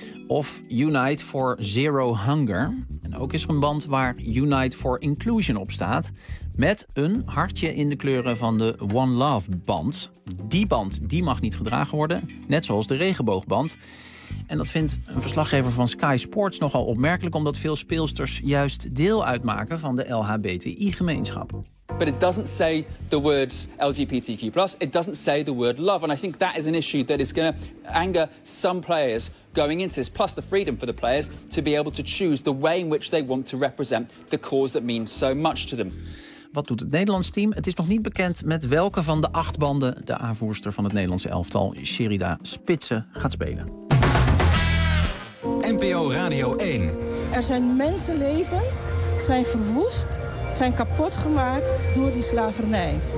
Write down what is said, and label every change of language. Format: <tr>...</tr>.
<nl>of Unite for Zero Hunger. En ook is er een band waar Unite for Inclusion op staat, met een hartje in de kleuren van de One Love band. Die band die mag niet gedragen worden, net zoals de regenboogband. En dat vindt een verslaggever van Sky Sports nogal opmerkelijk, omdat veel speelsters juist deel uitmaken van de LHBTI-gemeenschap.</nl> <en>But it doesn't say the words LGBTQ+. It doesn't say the word love. And I think that is an issue that is going to anger some players going into this. Plus the freedom for the players to be able to choose the way in which they want to represent the cause that means so much to them.</en> <nl>Wat doet het Nederlands team? Het is nog niet bekend met welke van de 8 banden de aanvoerster van het Nederlandse elftal, Sherida Spitsen, gaat spelen. NPO Radio 1. Er zijn mensenlevens, zijn verwoest, zijn kapot gemaakt door die slavernij.</nl>